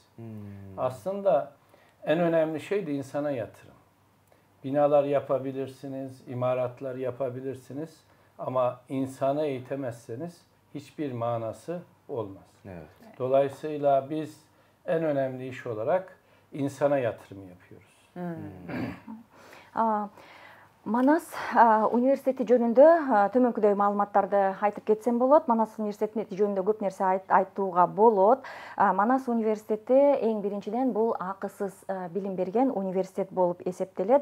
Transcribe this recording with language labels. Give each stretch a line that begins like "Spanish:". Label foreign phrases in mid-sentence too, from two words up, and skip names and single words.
Turkish: Aslında en önemli şey de insana yatırım. Binalar yapabilirsiniz, imaratlar yapabilirsiniz ama insanı eğitemezseniz hiçbir manası olmaz. Evet. Dolayısıyla biz en önemli iş olarak insana yatırım yapıyoruz.
Kyrgyz: Манас университети жөнүндө төмөнкүдөй маалыматтарды айтып кетсем болот. Манас университети жөнүндө көп нерсе айтууга болот. Манас университети эң биринчиден бул акысыз билим берген университет болуп эсептелет.